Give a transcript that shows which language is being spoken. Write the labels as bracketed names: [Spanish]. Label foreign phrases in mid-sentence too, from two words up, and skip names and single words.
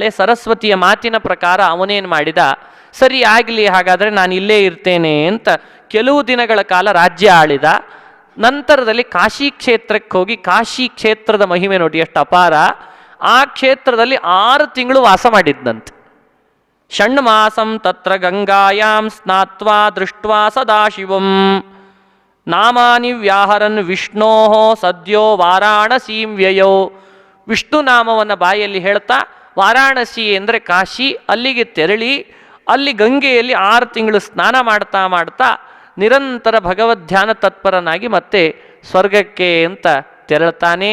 [Kannada] ಸರಸ್ವತಿಯ ಮಾತಿನ ಪ್ರಕಾರ ಅವನೇನು ಮಾಡಿದ, ಸರಿ ಆಗಲಿ ಹಾಗಾದರೆ ನಾನು ಇಲ್ಲೇ ಇರ್ತೇನೆ ಅಂತ ಕೆಲವು ದಿನಗಳ ಕಾಲ ರಾಜ್ಯ ಆಳಿದ. ನಂತರದಲ್ಲಿ ಕಾಶಿ ಕ್ಷೇತ್ರಕ್ಕೆ ಹೋಗಿ, ಕಾಶಿ ಕ್ಷೇತ್ರದ ಮಹಿಮೆ ನೋಡಿ ಎಷ್ಟು ಅಪಾರ. ಆ ಕ್ಷೇತ್ರದಲ್ಲಿ 6 ತಿಂಗಳು ವಾಸ ಮಾಡಿದ್ದಂತೆ. [Sanskrit] ಷಣ್ಮಾಸಂ ತತ್ರ ಗಂಗಾಯಾಂ ಸ್ನಾತ್ವಾ ದೃಷ್ಟ್ವಾ ಸದಾಶಿವಂ ನಾಮಾನಿ ವ್ಯಾಹರನ್ ವಿಷ್ಣೋ ಸದ್ಯೋ ವಾರಾಣಸೀಂ ವ್ಯಯೋ. [Kannada] ವಿಷ್ಣು ನಾಮವನ್ನು ಬಾಯಲ್ಲಿ ಹೇಳ್ತಾ ವಾರಾಣಸಿ ಅಂದರೆ ಕಾಶಿ, ಅಲ್ಲಿಗೆ ತೆರಳಿ ಅಲ್ಲಿ ಗಂಗೆಯಲ್ಲಿ 6 ತಿಂಗಳು ಸ್ನಾನ ಮಾಡ್ತಾ ಮಾಡ್ತಾ ನಿರಂತರ ಭಗವದ್ಧ್ಯಾನ ತತ್ಪರನಾಗಿ ಮತ್ತೆ ಸ್ವರ್ಗಕ್ಕೆ ಅಂತ ತೆರಳ್ತಾನೆ.